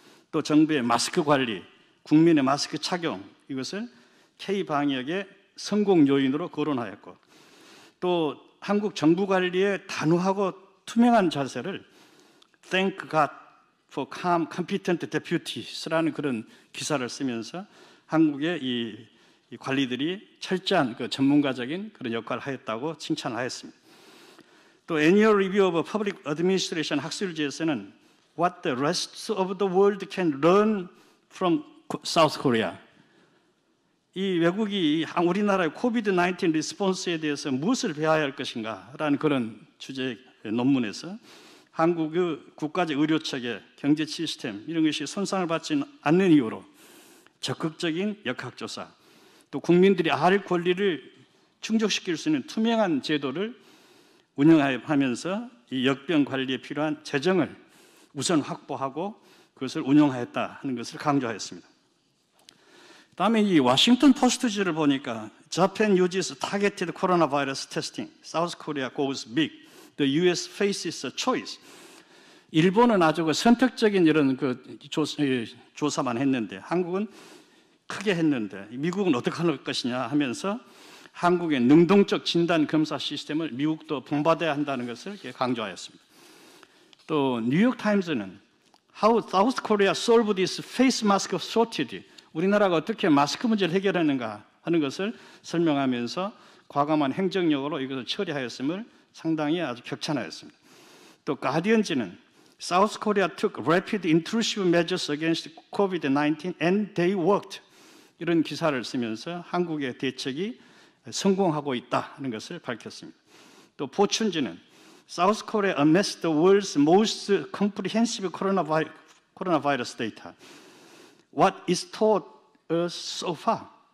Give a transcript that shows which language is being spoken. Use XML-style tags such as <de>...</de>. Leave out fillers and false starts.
<ko>또 정부의 마스크 관리, 국민의 마스크 착용, 이것을 K-방역의 성공 요인으로 거론하였고, 또 한국 정부 관리의 단호하고 투명한 자세를</ko> <en>Thank God for calm, competent deputies</en> <ko>라는 그런 기사를 쓰면서 한국의 이 관리들이 철저한 그 전문가적인 그런 역할을 하였다고 칭찬을 하였습니다.</ko> <en>또 Annual Review of Public Administration</en> <ko>학술지에서는</ko> <en>What the rest of the world can learn from South Korea.</en> <ko>이 외국이 우리나라의 코비드-19 리스폰스에 대해서 무엇을 배워야 할 것인가 라는 그런 주제의 논문에서 한국의 국가적 의료체계, 경제 시스템 이런 것이 손상을 받지 않는 이유로 적극적인 역학조사, 또 국민들이 알 권리를 충족시킬 수 있는 투명한 제도를 운영하면서 이 역병 관리에 필요한 재정을 우선 확보하고 그것을 운영하였다 하는 것을 강조하였습니다. 다음에 이 워싱턴 포스트지를 보니까</ko> <en>Japan uses targeted coronavirus testing. South Korea goes big. The U.S. faces a choice.</en> <ko>일본은 아주 그 선택적인 이런 그 조사만 했는데 한국은 크게 했는데 미국은 어떻게 할 것이냐 하면서 한국의 능동적 진단 검사 시스템을 미국도 본받아야 한다는 것을 강조하였습니다. 또 뉴욕 타임즈는</ko> <en>How South Korea solved this face mask shortage.</en> <ko>우리나라가 어떻게 마스크 문제를 해결하는가 하는 것을 설명하면서 과감한 행정력으로 이것을 처리하였음을 상당히 아주 격찬하였습니다. 또 가디언지는</ko> <en>South Korea took rapid intrusive measures against COVID-19 and they worked.</en> <ko>이런 기사를 쓰면서 한국의 대책이 성공하고 있다 하는 것을 밝혔습니다.</ko> <en>또 포춘지는 South Korea amassed the world's most comprehensive coronavirus data. What is taught us so far?</en>